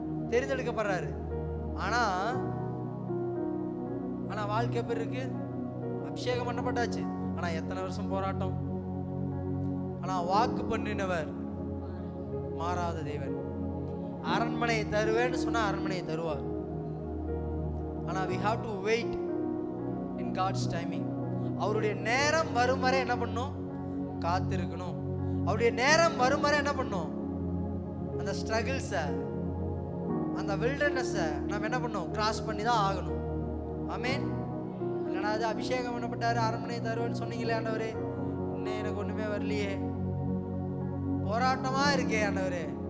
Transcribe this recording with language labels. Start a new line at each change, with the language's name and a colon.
Tamil: தெரிந்தெடுக்கப்படுறாரு. ஆனா வாழ்க்கை எப்படி இருக்கு? அபிஷேகம் பண்ணப்பட்டாச்சு. ஆனா எத்தனை வருஷம் போராட்டம். ஆனா வாக்கு பண்ணினவர் மாறாத தேவன். அரண்மனையை தருவேன்னு சொன்னா அரண்மனையை தருவார். ஆனா
English: we have to wait in God's timing.
Tamil: அவருடைய நேரம் வரும் வரை என்ன பண்ணணும்? காத்திருக்கணும். அவருடைய நேரம் வரும் வரை என்ன பண்ணணும்? அந்த ஸ்ட்ரகிள்ஸை, அந்த வில்டர்னஸை நம்ம என்ன பண்ணணும்? கிராஸ் பண்ணி தான் ஆகணும். ஆமென். இல்லைனா அது அபிஷேகம் பண்ணப்பட்டாரு, அரண்மனையை தருவேன்னு சொன்னீங்களே ஆண்டவரே, இன்னும் எனக்கு ஒண்ணுமே வரலையே, போராட்டமா இருக்கே ஆண்டவரே.